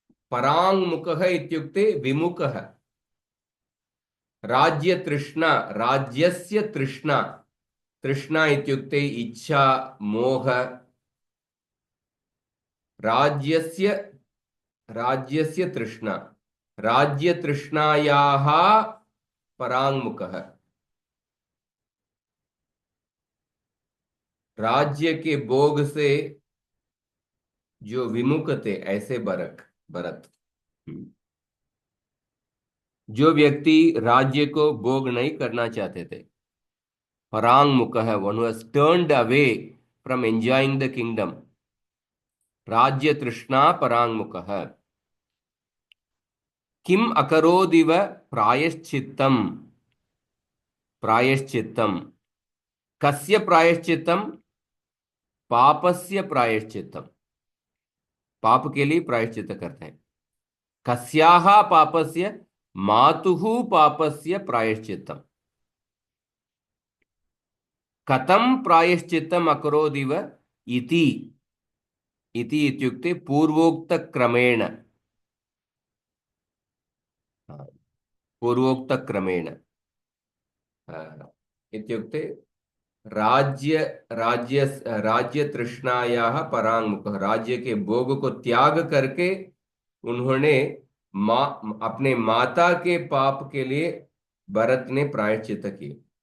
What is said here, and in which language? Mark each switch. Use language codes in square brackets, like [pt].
[sa] पराङ्मुखः इत्युक्ते विमुखः। राज्यतृष्णा, राज्यस्य तृष्णा, तृष्णा इत्युक्ते इच्छा मोह। राज्यस्य, राज्यस्य तृष्णा, राज्यतृष्णायाः पराङ्मुखः। [hi] राज्य के भोग से जो विमुख थे ऐसे भरत। जो व्यक्ति राज्य को भोग नहीं करना चाहते थे, पराङ्मुखः, [en] One was turned away from enjoying the kingdom. [sa] राज्य तृष्णा पराङ्मुखः। किम अकरोदिव प्रायश्चित्तम्, प्रायश्चित्तम्। कस्य प्रायश्चित्तम्, पापस्य प्रायश्चित्तम्। [hi] पाप के लिए प्रायश्चित्त करते हैं। [sa] कस्याः पापस्य, मातुः पापस्य प्रायश्चित्तम्। कथं प्रायश्चित्तम् अकरोदिव इति, इति इत्युक्ते पूर्वोक्त क्रमेण, पूर्वोक्त क्रमेण इत्युक्ते राज्य, राज्य तृष्णायाः पराङ्मुखः। [hi] राज्य के भोग को त्याग करके उन्होंने अपने माता के पाप के लिए भरत ने प्रायश्चित किए।